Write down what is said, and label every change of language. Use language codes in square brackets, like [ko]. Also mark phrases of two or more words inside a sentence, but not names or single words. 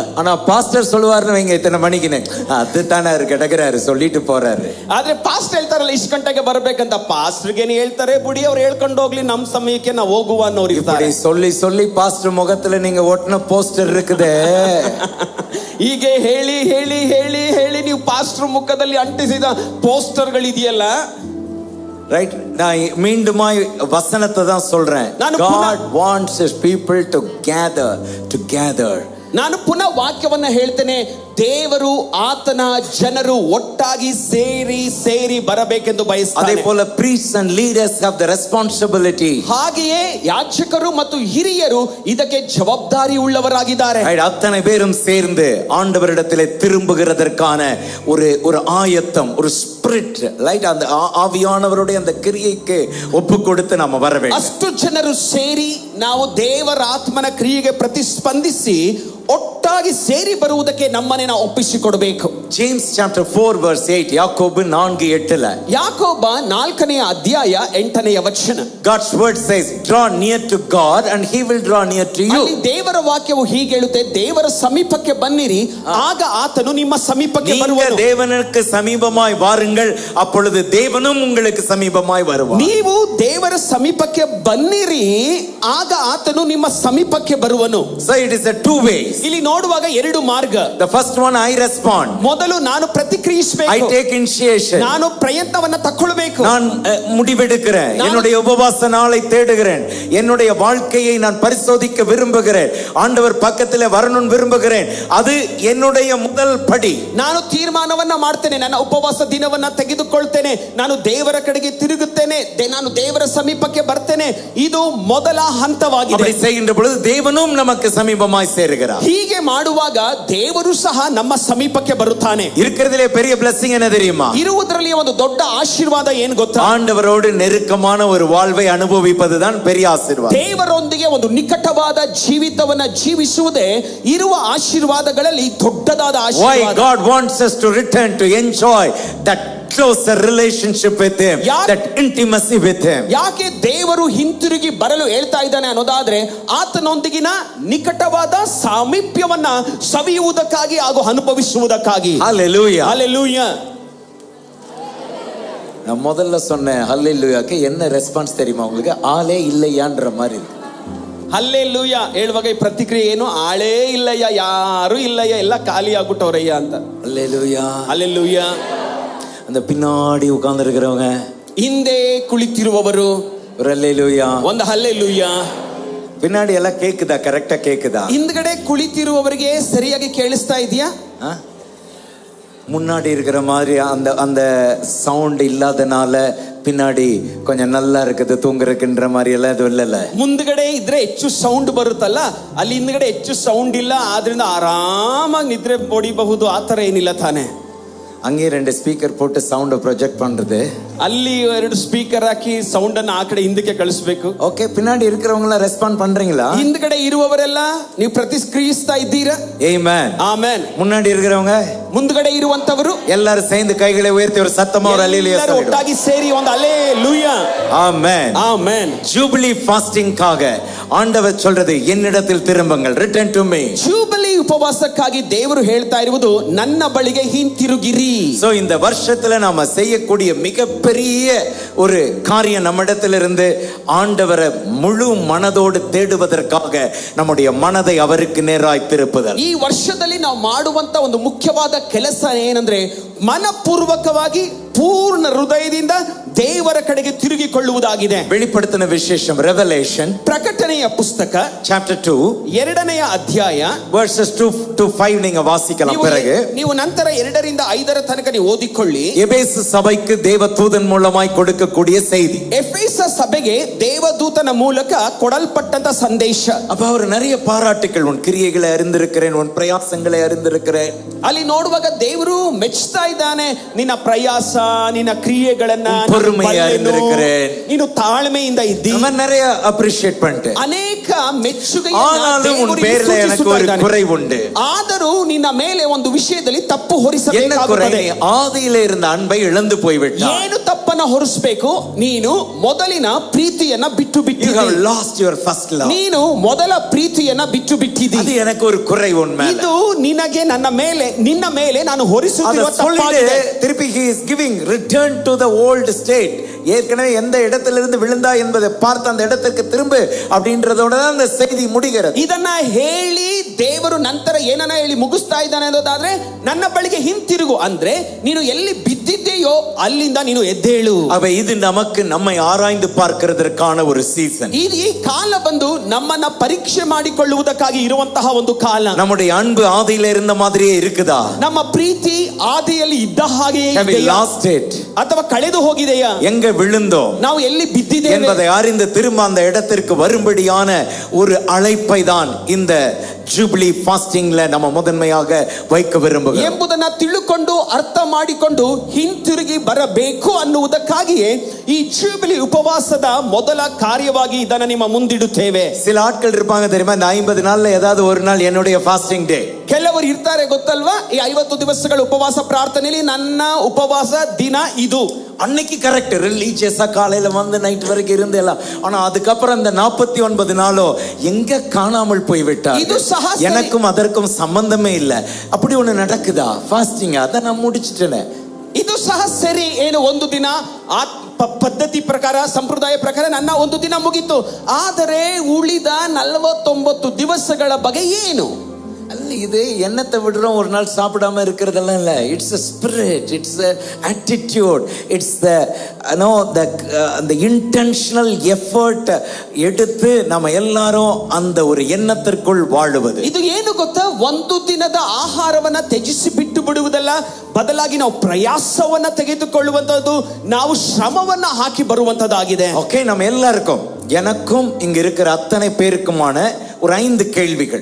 [ta] ஆனா பாஸ்டர் சொல்லுவாருன்னு வைங்க, இத்தனை மணிக்குன்னு அதுதானே கிடக்குறாரு சொல்லிட்டு போறாரு. [kn] ಆದ್ರೆ ಪಾಸ್ಟ್ ಹೇಳ್ತಾರಲ್ಲ ಇಷ್ಟು ಗಂಟೆಗೆ ಬರ್ಬೇಕಂತ, ಪಾಸ್ಟರ್ಗೆ ಹೇಳ್ತಾರೆ ಬಿಡಿ, ಅವ್ರು ಹೇಳ್ಕೊಂಡು ಹೋಗ್ಲಿ, ನಮ್ ಸಮಯಕ್ಕೆ ನಾವು ಹೋಗುವ ಅನ್ನೋರು ಇರ್ತಾರೆ. [ta] சொல்லி சொல்லி பாஸ்டர் முகத்துல நீங்க ஒட்டின போஸ்டர் இருக்குதே, [kn] ಹೀಗೆ ಹೇಳಿ ಹೇಳಿ ಹೇಳಿ ಹೇಳಿ ನೀವು ಪಾಸ್ಟರ್ ಮುಖದಲ್ಲಿ ಅಂಟಿಸಿದ ಪೋಸ್ಟರ್ಗಳು ಇದೆಯಲ್ಲ. [ta] ரைட். நான் மீண்டுமாய் வசனத்தை தான் சொல்றேன். [en] God wants his people to gather. [kn] ನಾನು ಪುನಃ ವಾಕ್ಯವನ್ನ ಹೇಳ್ತೇನೆ. ದೇವರು ಆತನ ಜನರು ಒಟ್ಟಾಗಿ ಸೇರಿ ಬರಬೇಕೆಂದು ಬಯಸ್ತಾನೆ. [ta] அதே போல [en] priests and leaders have the responsibility. [kn] ಹಾಗೆಯೇ ಯಾಜಕರು ಮತ್ತು ಹಿರಿಯರು ಇದಕ್ಕೆ ಜವಾಬ್ದಾರಿ ಉಳ್ಳವರಾಗಿದ್ದಾರೆ. [ta] அத்தனை பேரும் சேர்ந்து ஆண்டவரிடத்திலே திரும்புகிறதற்கான ஒரு ஆயத்தம், ஒரு ஸ்பிரிட், லைட், அந்த ஆவியானவருடைய அந்த கிரியைக்கு ஒப்பு கொடுத்து நாம வர வேண்டும். [kn] ಅಷ್ಟು ಜನರು ಸೇರಿ ನಾವು ದೇವರ ಆತ್ಮನ ಕ್ರಿಯೆಗೆ ಪ್ರತಿಸ್ಪಂದಿಸಿ ಒಟ್ಟಾಗಿ ಒಟ್ಟಾಗಿ ಸೇರಿ ಬರುವುದಕ್ಕೆ ನಮ್ಮನೆ ನಾವು ಒಪ್ಪಿಸಿಕೊಡಬೇಕು. [en] James chapter 4 verse 8, [kn] ಯಾಕೋಬ 4:8 ಯಾಕೋಬ 4ನೇ ಅಧ್ಯಾಯ 8ನೇ ವಚನ. [en] God's word says, draw near to God and he will draw near to you. [kn] ಅಲ್ಲಿ ದೇವರ ವಾಕ್ಯವು ಹೀಗೆ ಹೇಳುತ್ತೆ, ದೇವರ ಸಮೀಪಕ್ಕೆ ಬನ್ನಿರಿ, ಆಗ ಆತನು ನಿಮ್ಮ ಸಮೀಪಕ್ಕೆ ಬರುವನು. [ta] நீங்க தேவனுக்கு சமீபமாய் வாருங்கள், அப்பொழுது தேவனும் உங்களுக்கு சமீபமாய் வருவார். [kn] ನೀವು ದೇವರ ಸಮೀಪಕ್ಕೆ ಬನ್ನಿರಿ, ಆಗ ಆತನು ನಿಮ್ಮ ಸಮೀಪಕ್ಕೆ ಬರುವನು. [en] So it is a two ways. [kn] ಇಲ್ಲಿ ನೋಡುವಾಗ ಎರಡು ಮಾರ್ಗ. [en] The first one, I respond. [kn] ಮೊದಲು ನಾನು ಪ್ರತಿಕ್ರಿಯಿಸಬೇಕು. [en] I take initiation. [kn] ನಾನು ಪ್ರಯತ್ನವನ್ನ ತಗೊಳ್ಳಬೇಕು. [ta] நான் முடிவெடுக்கிறேன். என்னுடைய உபவாச நாளை தேடுகிறேன். என்னுடைய வாழ்க்கையை நான் பரிசோதிக்க விரும்புகிறேன். ஆண்டவர் பக்கத்தில் வரணும்னு விரும்புகிறேன். அது என்னுடைய முதல் படி. [kn] ನಾನು ತೀರ್ಮಾನವನ್ನ ಮಾಡ್ತೇನೆ, ನನ್ನ ಉಪವಾಸ ದಿನವನ್ನ ತೆಗೆದುಕೊಳ್ತೇನೆ, ನಾನು ದೇವರ ಕಡೆಗೆ ತಿರುಗುತ್ತೇನೆ, ನಾನು ದೇವರ ಸಮೀಪಕ್ಕೆ ಬರ್ತೇನೆ. ಇದು ಮೊದಲ ಹಂತವಾಗಿದೆ. [ta] அப்படி செய்கின்ற பொழுது தேவனும் நமக்கு சமீபமாய் சேருகிறார். [kn] ಹೀಗೆ ಮಾಡುವಾಗ ದೇವರು ಸಹ ನಮ್ಮ ಸಮೀಪಕ್ಕೆ ಬರುತ್ತಾನೆ. [ta] இருக்கிறதிலே பெரிய blessing என்ன தெரியுமா? [kn] ಇರುವುದರಲ್ಲಿ ಒಂದು ದೊಡ್ಡ ಆಶೀರ್ವಾದ ಏನು ಗೊತ್ತಾ? [ta] ஆண்டவரோடு நெருக்கமான ஒரு வாழ்வை அனுபவிப்பதுதான் பெரிய ஆசீர்வாதம். [kn] ದೇವರೊಂದಿಗೆ ಒಂದು ನಿಕಟವಾದ ಜೀವಿತವನ್ನ ಜೀವಿಸುವುದೇ ಇರುವ ಆಶೀರ್ವಾದಗಳಲ್ಲಿ ದೊಡ್ಡದಾದ ಆಶೀರ್ವಾದ. [en] Why God wants us to return to enjoy that closer relationship with him, that intimacy with him. [kn] ಯಾಕೆ ದೇವರು ಹಿಂತಿರುಗಿ ಬರಲು ಹೇಳ್ತಾ ಇದ್ದಾನೆ ಅನ್ನೋದಾದ್ರೆ, ಆತನೊಂದಿಗಿನ ನಿಕಟವಾದ ಸಾಮೀಪ್ಯವನ್ನ ಸವಿಯುವುದಕ್ಕಾಗಿ ಹಾಗೂ ಅನುಭವಿಸುವುದಕ್ಕಾಗಿ. Hallelujah. Hallelujah. [ta] நான் முதல்ல சொன்னேன் ஹல்லேலூயாக்கு என்ன ரெஸ்பான்ஸ் தெரியுமா உங்களுக்கு? ஆளே இல்லையான்ற மாதிரி. [kn] ಹಲ್ಲೆಲೂಯಾ ಹೇಳುವಾಗ ಈ ಪ್ರತಿಕ್ರಿಯೆ ಏನು? ಆಳೇ ಇಲ್ಲಯ್ಯ, ಯಾರು ಇಲ್ಲಯ್ಯ, ಎಲ್ಲ ಖಾಲಿ ಆಗ್ಬಿಟ್ಟವ್ರಯ್ಯ ಅಂತ. [ta] ஹல்லேலூயா. [kn] ಹಲ್ಲೆಲೂಯಾ. [ta] அந்த பின்னாடி உட்கார்ந்து இருக்கிறவங்க, [kn] ಹಿಂದೆ ಕುಳಿತಿರುವವರು [ta] ஒரு ஹல்லேலூயா. [kn] ಒಂದು ಹಲ್ಲೆಲೂಯಾ. [ta] பின்னாடி எல்லாம் கேக்குதா? கரெக்டா கேக்குதா? [kn] ಹಿಂದ್ಗಡೆ ಕುಳಿತಿರುವವರಿಗೆ ಸರಿಯಾಗಿ ಕೇಳಿಸ್ತಾ ಇದೆಯಾ? [ta] முன்னாடி இருக்கிற மாதிரி அந்த அந்த சவுண்ட் இல்லாதனால பின்னாடி கொஞ்சம் நல்லா இருக்குது தூங்குறதுக்குன்ற மாதிரி எல்லாம் எதுவும் இல்லைல்ல. [kn] ಮುಂದ್ಗಡೆ ಇದ್ರೆ ಹೆಚ್ಚು ಸೌಂಡ್ ಬರುತ್ತಲ್ಲ, ಅಲ್ಲಿ ಹಿಂದ್ಗಡೆ ಹೆಚ್ಚು ಸೌಂಡ್ ಇಲ್ಲ, ಆದ್ರಿಂದ ಆರಾಮಾಗಿ ನಿದ್ರೆ ಹೊಡಿಬಹುದು, ಆತರ ಏನಿಲ್ಲ ತಾನೆ. [ta] அங்கே 2 ஸ்பீக்கர் போட்டு [en] sound project [ta] பண்றது, [kn] ಅಲ್ಲಿ 2 ಸ್ಪೀಕರ್ ಹಾಕಿ ಸೌಂಡ್ ಅನ್ನು ಆ ಕಡೆ ಹಿಂದಕ್ಕೆ ಕಳಿಸಬೇಕು. ಓಕೆ. [ta] பின்னாடி இருக்கிறவங்க எல்லாம் ரெஸ்பாண்ட் பண்றீங்களா? [kn] ಹಿಂದ್ಗಡೆ ಇರುವವರೆಲ್ಲ ನೀವು ಪ್ರತಿಕ್ರಿಯಿಸ್ತಾ ಇದ್ದೀರಾ? ಆಮೆನ್. ಆಮೆನ್. [ta] முன்னாடி இருக்கிறவங்க, [kn] ಮುಂದ್ಗಡೆ ಇರುವಂತವರು [ta] எல்லாரும் சேர்ந்து கைகளை உயர்த்தி ஒரு சத்தமா ஒரு அல்லேலூயா சொல்லுங்க. [kn] ಒಟ್ಟಾಗಿ ಸೇರಿ ಒಂದು அல்லேலூயா. [ta] ஆமென். [kn] ಆಮೆನ್. [ta] ஜூபிலி ஃபாஸ்டிங்காக ஆண்டவர் சொல்றது, என்னிடத்தில் திரும்புங்கள், [en] return to me. [kn] ಜೂಬಿಲಿ ಉಪವಾಸಕ್ಕಾಗಿ ದೇವರು ಹೇಳ್ತಾ ಇರುವುದು, ನನ್ನ ಬಳಿಗೆ ಹಿಂತಿರುಗಿರಿ. [ta] சோ இந்த வருஷத்துல நாம செய்யக்கூடிய மிகப்பெரிய ஒரு காரியம், நம்மிடத்திலிருந்து ஆண்டவரை முழு மனதோடு தேடுவதற்காக நம்முடைய மனதை அவருக்கு நேராய் திருப்புதல். [kn] ಈ ವರ್ಷದಲ್ಲಿ ನಾವು ಮಾಡುವಂತ ಒಂದು ಮುಖ್ಯವಾದ ಕೆಲಸ ಏನಂದ್ರೆ, ಮನಪೂರ್ವಕವಾಗಿ ಪೂರ್ಣ ಹೃದಯದಿಂದ ದೇವರ ಕಡೆಗೆ ತಿರುಗಿಕೊಳ್ಳುವುದಾಗಿದೆ. [ta] வெளிப்படுத்தின விசேஷம், ரெவலேஷன், [kn] ಪ್ರಕಟಣೆಯ ಪುಸ್ತಕ [ta] சாப்டர் 2 [kn] 2ನೇ ಅಧ್ಯಾಯ [en] verses 2 to 5 [ta] நீங்க வாசிக்கலாம். பிறகு [kn] ನೀವು ನಂತರ 2 ರಿಂದ 5 ತನಕ ನೀವು ಓದಿಕೊಳ್ಳಿ. [ta] எபேசு சபைக்கு தேவதூதன் மூலமாய் கொடுக்கக்கூடிய செய்தி. [kn] ಎಫೆಸ ಸಭೆಗೆ ದೇವದೂತನ ಮೂಲಕ ಕೊಡಲ್ಪಟ್ಟಂತ ಸಂದೇಶ. [ta] அப்ப அவர் நிறைய பாராட்டுகள், உன் கிரியைகளை அறிந்திருக்கிறேன், உன் பிரயாசங்களை அறிந்திருக்கிறேன். [kn] ಅಲ್ಲಿ ನೋಡುವಾಗ ದೇವರು ಮೆಚ್ಚುತ್ತಾ ಇದ್ದಾನೆ, ನಿನ್ನ ಪ್ರಯಾಸ, ನಿನ್ನ ಕ್ರಿಯೆಗಳನ್ನ, [ta] பொறுமையா அறிந்திருக்கிறேன், [kn] ನೀನು ತಾಳ್ಮೆಯಿಂದ ಇದ್ದಿ. [ta] அவன் நிறைய அப்ரிஷியேட் பண்ணிட்டு, [kn] ಅನೇಕ ಮೆಚ್ಚುಗೆ. [ta] ஆனாலும் உன் பேர்ல எனக்கு ஒரு குறை உண்டு. [kn] ಆದರೂ ನಿನ್ನ ಮೇಲೆ ಒಂದು ವಿಷಯದಲ್ಲಿ ತಪ್ಪು [ta] என்ன [kn] ಹೊರಿಸಬೇಕಾಗುತ್ತದೆ. [ta] குறை? ஆதியிலே இருந்த அன்பை இழந்து போய்விட்டாய். [kn] ಏನು ತಪ್ಪನ್ನ ಹೊರಿಸಬೇಕು? ನೀನು ಮೊದಲಿನ ಪ್ರೀತಿಯನ್ನ ಬಿಟ್ಟು [en] You [kn] ಬಿಟ್ಟಿದ್ದೀ. [en] have lost your first love. [kn] ನೀನು ಮೊದಲ ಪ್ರೀತಿಯನ್ನ ಬಿಟ್ಟು ಬಿಟ್ಟಿದ್ದೀ. [ta] அது எனக்கு ஒரு குறை உன் மேல. [kn] ಇದು ನಿನಗೆ ನಿನ್ನ ಮೇಲೆ ನಾನು ಹೊರಿಸುತ್ತಿರುವ [ta] அத சொல்லிட்டு [kn] ತಪ್ಪಾಗಿದೆ. [en] திருப்பி he is giving return to the old state. [ta] ஏற்கனவே எந்த இடத்திலிருந்து விழுந்தா என்பதை பார்த்து அந்த இடத்திற்கு திரும்பு அப்படின்றதோட தான் அந்த செய்தி முடிகிறது. [kn] ಇದನ್ನ ಹೇಳಿ ದೇವರು ನಂತರ ಏನನ್ನ ಹೇಳಿ ಮುಗಿಸ್ತಾ ಇದ್ದಾನೆ ಅನ್ನೋದಾದ್ರೆ, ನನ್ನ ಬಳಿಗೆ ಹಿಂತಿರುಗು ಅಂದ್ರೆ ನೀನು ಎಲ್ಲಿ ಬಿದ್ದಿದ್ದೀಯೋ ಅಲ್ಲಿಂದ ನೀನು ಎದ್ದೇಳು. [ta] அவ இது நமக்கு நம்மை ஆராய்ந்து பார்க்கிறதற்கான ஒரு சீசன். [kn] ಈ ಕಾಲ ಬಂದು ನಮ್ಮನ್ನ ಪರೀಕ್ಷೆ ಮಾಡಿಕೊಳ್ಳುವುದಕ್ಕಾಗಿ ಇರುವಂತಹ ಒಂದು ಕಾಲ. [ta] நம்முடைய அன்பு ஆதியில இருந்த மாதிரியே இருக்குதா? [kn] ನಮ್ಮ ಪ್ರೀತಿ ಆದಿಯಲ್ಲಿ ಇದ್ದ ಹಾಗೆಯೇ [en] Have we [kn] ಇದೆಯಾ? [en] lost it? [kn] ಅಥವಾ ಕಳೆದು ಹೋಗಿದೆಯಾ? [ta] எங்க விழுந்தோம் [kn] ನಾವು ಎಲ್ಲಿ ಬಿದ್ದಿದ್ದೇವೆ [ta] என்பதை அறிந்து திரும்ப அந்த இடத்திற்கு வரும்படியான ஒரு அழைப்பை தான் இந்த ஜூபிலி ஃபாஸ்டிங்ல நம்ம முதன்மையாக வைக்க விரும்புகிறோம் [kn] ಎಂಬುದನ್ನ ತಿಳುಕೊಂಡು ಅರ್ಥ ಮಾಡಿಕೊಂಡು ಹಿಂತಿರುಗಿ ಬರಬೇಕು ಅನ್ನುವುದಕ್ಕಾಗಿಯೇ ಈ ಜೂಬಿಲಿ ಉಪವಾಸದ ಮೊದಲ ಕಾರ್ಯವಾಗಿ ಇದನ್ನು ನಿಮ್ಮ ಮುಂದಿಡುತ್ತೇವೆ. [ta] சில ஆட்கள் இருப்பாங்க தெரியுமா, இந்த 50 நாள்ல ஏதாவது ஒரு நாள் என்னுடைய [en] fasting day. [kn] ಕೆಲವರು ಇರ್ತಾರೆ ಗೊತ್ತಲ್ವಾ, ಈ 50 ದಿವಸಗಳ ಉಪವಾಸ ಪ್ರಾರ್ಥನೆಯಲ್ಲಿ ನನ್ನ ಉಪವಾಸ ದಿನ ಇದು. [ta] அன்னைக்கு [en] correct religious [ta] காலையில வந்து நைட் வரைக்கும் இருந்து எல்லாம். ஆனா அதுக்கப்புறம் இந்த 49 நாளோ எங்க காணாமல் போய்விட்டார். இது சஹாசரி. எனக்கும் அதற்கும் சம்பந்தமே இல்ல. அப்படி ஒண்ணு நடக்குதா ஃபாஸ்டிங்? அத நான் முடிச்சிட்டேனே. [kn] ಇದು ಸಹ ಸರಿ. ಏನು ಒಂದು ದಿನ ಪದ್ಧತಿ ಪ್ರಕಾರ ಸಂಪ್ರದಾಯ ಪ್ರಕಾರ ನನ್ನ ಒಂದು ದಿನ ಮುಗಿತು. ಆದರೆ ಉಳಿದ 49 ದಿವಸಗಳ ಬಗ್ಗೆ ಏನು? [ta] அல்ல, இது எண்ணத்தை விடுறோம் ஒரு நாள் சாப்பிடாம இருக்கிறதெல்லாம் இல்ல. [en] இட்ஸ் a spirit, it's a attitude, it's the the intentional effort [ta] எடுத்து நம்ம எல்லாரும் அந்த ஒரு எண்ணத்திற்குள் வாழுவது. [kn] ಇದು ಏನು ಗೊತ್ತಾ, ಒಂದು ದಿನದ ಆಹಾರವನ್ನ ತ್ಯಜಿಸಿ ಬಿಟ್ಟು ಬಿಡುವುದಲ್ಲ, ಬದಲಾಗಿ ನಾವು ಪ್ರಯಾಸವನ್ನ ತೆಗೆದುಕೊಳ್ಳುವಂತದ್ದು, ನಾವು ಶ್ರಮವನ್ನ ಹಾಕಿ ಬರುವಂತದ್ದಾಗಿದೆ. [ta] ஓகே, நம்ம எல்லாருக்கும், எனக்கும் இங்க இருக்கிற அத்தனை பேருக்குமான ஒரு 5 கேள்விகள்.